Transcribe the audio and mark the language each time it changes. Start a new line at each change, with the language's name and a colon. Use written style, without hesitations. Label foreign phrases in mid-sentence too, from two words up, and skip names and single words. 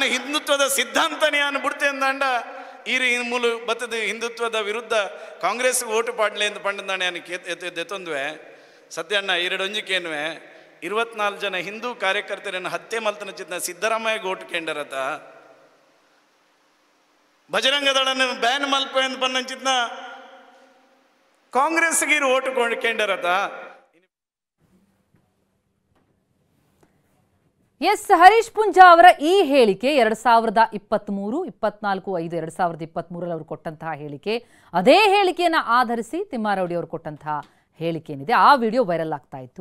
Tulu: ಹಿಂದುತ್ವದ ಸಿದ್ಧಾಂತನೇ ನಾನು ಬಿಡ್ತೆ ಅಂದಾಂಡ ಈರಿ ಮೂಲು ಬತ್ತದ ಹಿಂದುತ್ವದ ವಿರುದ್ಧ ಕಾಂಗ್ರೆಸ್ ಓಟು ಪಾಡ್ಲೆ ಅಂತ ಪಂಡದಾಣೆ ನಾನು ಎತ್ತೊಂದುವೆ ಸತ್ಯಣ್ಣ ಈರಡೊಂಜಿಕೇನುವೆ 24 ಜನ ಹಿಂದೂ ಕಾರ್ಯಕರ್ತರನ್ನು ಹತ್ಯೆ ಮಲ್ತನ ಚಿತ್ನ ಸಿದ್ದರಾಮಯ್ಯ ಓಟು ಕೇಂದ್ರತ ಬಜರಂಗ ದಳನ ಬ್ಯಾನ್ ಮಲ್ಪ ಎಂದು ಬಂದ ಚಿತ್ನ ಕಾಂಗ್ರೆಸ್ಗೆ ಓಟು ಕೇಂದ್ರತ
Kannada: ಎಸ್ ಹರೀಶ್ ಪೂಂಜಾ ಅವರ ಈ ಹೇಳಿಕೆ 2023, 24, 5, 2023 ಅವರು ಕೊಟ್ಟಂತಹ ಹೇಳಿಕೆ, ಅದೇ ಹೇಳಿಕೆಯನ್ನು ಆಧರಿಸಿ ತಿಮ್ಮಾರೋಡಿ ಅವರು ಕೊಟ್ಟಂತಹ ಹೇಳಿಕೆ ಏನಿದೆ ಆ ವಿಡಿಯೋ ವೈರಲ್ ಆಗ್ತಾ ಇತ್ತು.